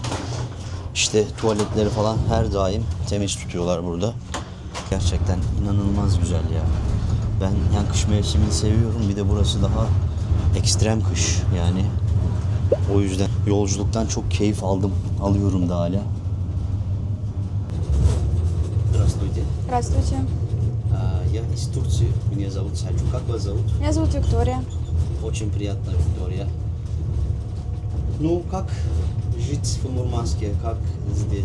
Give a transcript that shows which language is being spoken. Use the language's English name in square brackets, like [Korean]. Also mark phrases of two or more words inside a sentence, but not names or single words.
[Turkish] İşte tuvaletleri falan her daim temiz tutuyorlar burada. Gerçekten inanılmaz güzel ya. Ben yani kış mevsimini seviyorum. Bir de burası daha ekstrem kış yani. O yüzden yolculuktan çok keyif alıyorum da hala. [Russian] Здравствуйте. Здравствуйте. Я из Турции. Меня зовут Selçuk. Как вас зовут? Меня зовут Виктория. Очень приятно, Виктория. Ну, как жить в Мурманске? Как здесь?